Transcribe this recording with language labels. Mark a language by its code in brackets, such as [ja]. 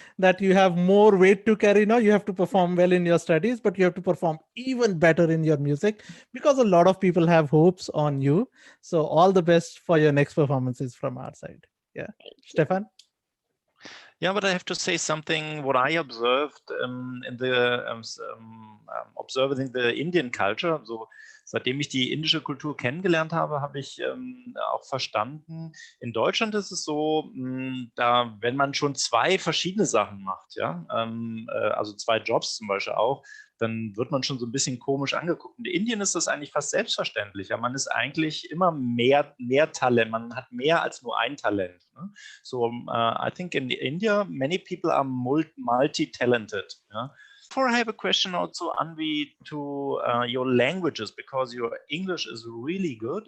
[en] That you have more weight to carry now. You have to perform well in your studies, but you have to perform even better in your music because a lot of people have hopes on you. So all the best for your next performances from our side. Yeah. Stefan? Yeah, but I have to say something. What I observed in the observing the Indian culture. [de] So, seitdem ich die indische Kultur kennengelernt habe, habe ich auch verstanden. In Deutschland ist es so, da, wenn man schon zwei verschiedene Sachen macht, ja, also zwei Jobs zum Beispiel auch, dann wird man schon so ein bisschen komisch angeguckt. In Indien ist das eigentlich fast selbstverständlich. Ja, man ist eigentlich immer mehr Talent. Man hat mehr als nur ein Talent. Ne? [en] So I think in India, many people are multi-talented. Yeah? Before I have a question also, Aanvi, to your languages, because your English is really good.